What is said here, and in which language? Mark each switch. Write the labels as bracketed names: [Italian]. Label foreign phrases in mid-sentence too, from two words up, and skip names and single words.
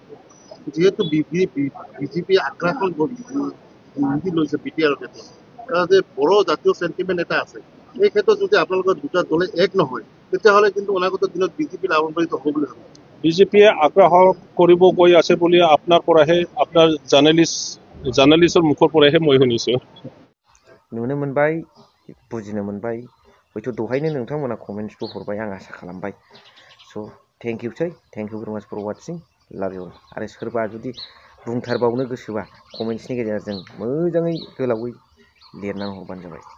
[Assamese] যিহেতু বিজেপি আগ্ৰাসন নীতি লৈছে BTR ক্ষেত্ৰত, যে বড়ো জাতীয় চেণ্টিমেণ্ট এটা আছে, এই ক্ষেত্ৰত যদি আপোনালোকৰ দুটা দলে এক নহয় তেতিয়াহ'লে কিন্তু অনাগত দিনত বিজেপি লাভান্বিত হ'ব বুলি ভাবে। বিজেপিয়ে আগ্ৰাসন কৰিব গৈ আছে বুলি আপোনাৰ পৰাহে, আপোনাৰ জাৰ্নেলিষ্টৰ মুখৰ পৰাহে মই শুনিছোঁ। [Bodo] नुनो मोनबाय, बुजिनो मोनबाय, हयथ' दहायनो नोंथांमोना कमेन्ट्सबो हरबाय, आं आसा खालामबाय। [English] So thank you very much for watching, love you. [Bodo] आरो सोरबा जुदि बुंथारबावनो गोसोबा कमेन्ट्सनि गेजेरजों मोजाङै गोलावै लिरनानै हरबानो जाबाय।